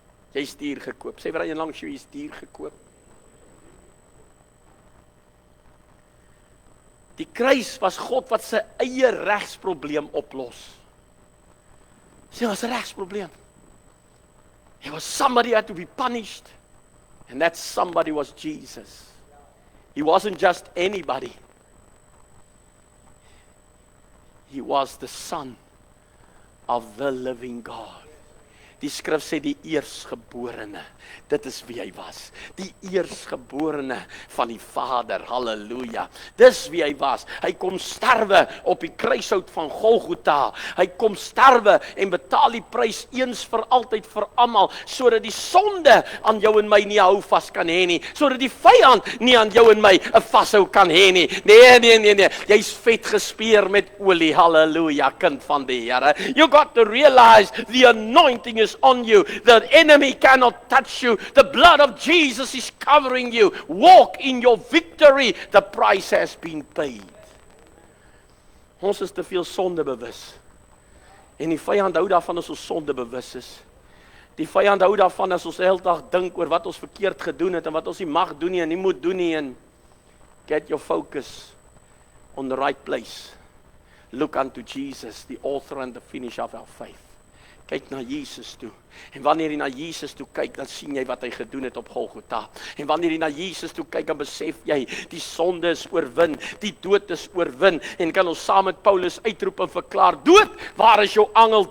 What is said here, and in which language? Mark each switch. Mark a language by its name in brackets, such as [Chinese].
[Afrikaans] Jy is duur gekoop, sê vir hy langs jou, jy is duur gekoop. Die kruis was God wat sy eie regsprobleem oplos. Sê, was 'n regsprobleem. [English] There was somebody had to be punished, and that somebody was Jesus. He wasn't just anybody. He was the Son of the living God. [Afrikaans] Die skrif sê die eersgeborene, dit is wie hy was, die eersgeborene van die Vader, halleluja, dis wie hy was, hy kom sterwe op die kruishout van Golgotha, hy kom sterwe en betaal die prys eens vir altyd vir almal, sodat die sonde aan jou en my nie hou vas kan hê nie, sodat die vyand nie aan jou en my 'n vashou kan hê nie, nee, jy's vet gespeer met olie, halleluja, kind van die Here, [English] you got to realize the anointing is on you. The enemy cannot touch you. The blood of Jesus is covering you. Walk in your victory. The price has been paid. [Afrikaans] Ons is te veel sonde bewus. En die vyand hou daarvan as ons sonde bewus is. Die vyand hou daarvan as ons heeldag dink oor wat ons verkeerd gedoen het en wat ons nie mag doen nie en nie moet doen nie, en [English] get your focus on the right place. Look unto Jesus, the author and the finisher of our faith. [Afrikaans] Kyk na Jesus toe. En wanneer jy na Jesus toe kyk, dan sien jy wat hy gedoen het op Golgotha. En wanneer jy na Jesus toe kyk, dan besef jy, die sonde is oorwin, die dood is oorwin. En kan ons saam met Paulus uitroep en verklaar, dood, waar is jou angel?